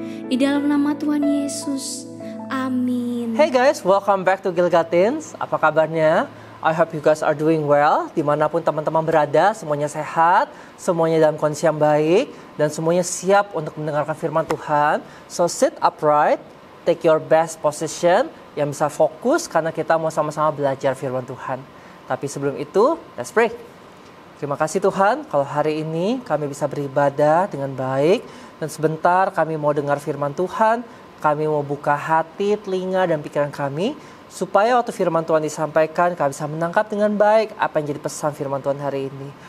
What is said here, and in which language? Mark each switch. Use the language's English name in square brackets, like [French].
[Indonesian] Di dalam nama Tuhan Yesus, amin. [English] Hey guys, welcome back to Gilgatins. [Indonesian] Apa kabarnya? [English] I hope you guys are doing well. [Indonesian] Dimanapun teman-teman berada, semuanya sehat, semuanya dalam kondisi yang baik, dan semuanya siap untuk mendengarkan firman Tuhan. [English] So sit upright, take your best position, [Indonesian] yang bisa fokus karena kita mau sama-sama belajar firman Tuhan. Tapi sebelum itu, [English] let's pray. [Indonesian] Terima kasih Tuhan, kalau hari ini kami bisa beribadah dengan baik, dan sebentar kami mau dengar firman Tuhan, kami mau buka hati, telinga, dan pikiran kami, supaya waktu firman Tuhan disampaikan, kami bisa menangkap dengan baik apa yang jadi pesan firman Tuhan hari ini.